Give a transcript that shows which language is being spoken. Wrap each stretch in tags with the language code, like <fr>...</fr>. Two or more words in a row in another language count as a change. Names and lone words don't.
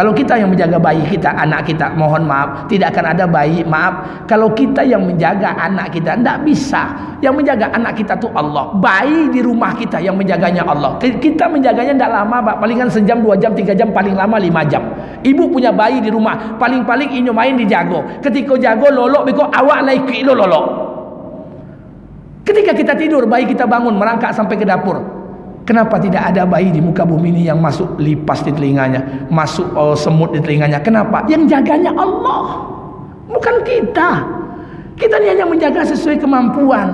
<id>Kalau kita yang menjaga bayi kita, anak kita, mohon maaf, tidak akan ada bayi, maaf. Kalau kita yang menjaga anak kita, tidak bisa. Yang menjaga anak kita itu Allah. Bayi di rumah kita yang menjaganya Allah. Kita menjaganya tidak lama, Pak. Palingan sejam, 2 jam, 3 jam, paling lama 5 jam. Ibu punya bayi di rumah, paling-paling</id> <min>inyo main dijago. Ketika jago lolok, beko awak lagi lo lolok.</min> <id>Ketika kita tidur, bayi kita bangun merangkak sampai ke dapur. Kenapa tidak ada bayi di muka bumi ini yang masuk lipas di telinganya, masuk semut di telinganya? Kenapa? Yang jaganya Allah, bukan kita. Kita ini hanya menjaga sesuai kemampuan.</id>